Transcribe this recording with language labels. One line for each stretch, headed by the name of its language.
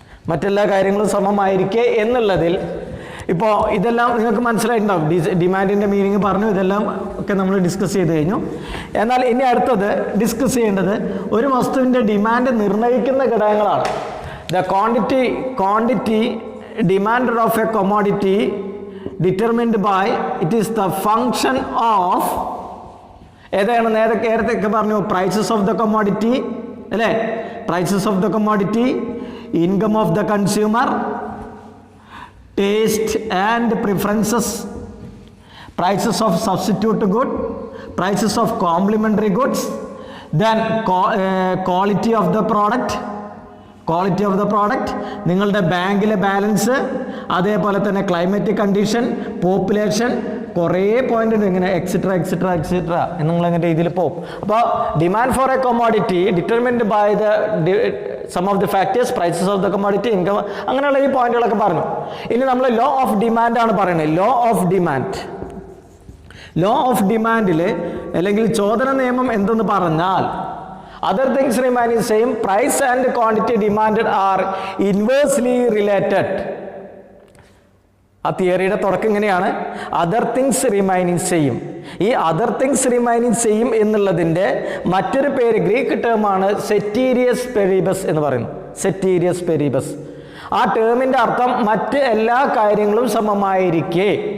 Malayalam: മറ്റെല്ലാ കാര്യങ്ങളും സമമായിരിക്കെ എന്നുള്ളതിൽ ഇപ്പോൾ ഇതെല്ലാം നിങ്ങൾക്ക് മനസ്സിലായിട്ടുണ്ടാവും. ഡിമാൻഡിൻ്റെ മീനിങ് പറഞ്ഞു, ഇതെല്ലാം ഒക്കെ നമ്മൾ ഡിസ്കസ് ചെയ്ത് കഴിഞ്ഞു. എന്നാൽ ഇനി അടുത്തത് ഡിസ്കസ് ചെയ്യേണ്ടത് ഒരു വസ്തുവിൻ്റെ ഡിമാൻഡ് നിർണ്ണയിക്കുന്ന ഘടകങ്ങളാണ്.
English: the quantity demanded of a commodity determined by, it is the function of,
Malayalam: ഏതാണ് നേരത്തെ പറഞ്ഞു,
English: Prices of the commodity അല്ലേ? Prices of the commodity, income of the consumer, taste and preferences, prices of substitute good, prices of complementary goods, then quality of the product, quality of the product,
Malayalam: നിങ്ങളുടെ ബാങ്കിലെ balance, അതേപോലെ തന്നെ
English: climate condition, population,
Malayalam: കുറേ point ഉണ്ട് ഇങ്ങനെ
English: etcetera etcetera etcetera
Malayalam: നിങ്ങളങ്ങനെ രീതിയിൽ പോകും.
English: അപ്പോൾ demand for a commodity determined by the sum of the factors, prices of the commodity, income,
Malayalam: അങ്ങനെയുള്ള ഈ പോയിന്റുകളൊക്കെ പറഞ്ഞു. ഇനി നമ്മൾ ലോ ഓഫ് ഡിമാൻഡ് ആണ് പറയുന്നത്.
English: law of demand, law of ഡിമാൻഡിൽ
Malayalam: അല്ലെങ്കിൽ ചോദന നിയമം എന്തെന്ന് പറഞ്ഞാൽ,
English: other things remain the same, price and quantity demanded are inversely related.
Malayalam: ആ തിയറിയുടെ തുടക്കം ഇങ്ങനെയാണ്,
English: Other things remaining same.
Malayalam: ഈ
English: other things remaining same
Malayalam: എന്നുള്ളതിൻ്റെ മറ്റൊരു പേര്, ഗ്രീക്ക് ടേമാണ് സെറ്റീരിയസ് പെരീബസ് എന്ന് പറയുന്നു. സെറ്റീരിയസ് പെരീബസ്. ആ ടേമിൻ്റെ അർത്ഥം മറ്റ് എല്ലാ കാര്യങ്ങളും സമമായിരിക്കെ.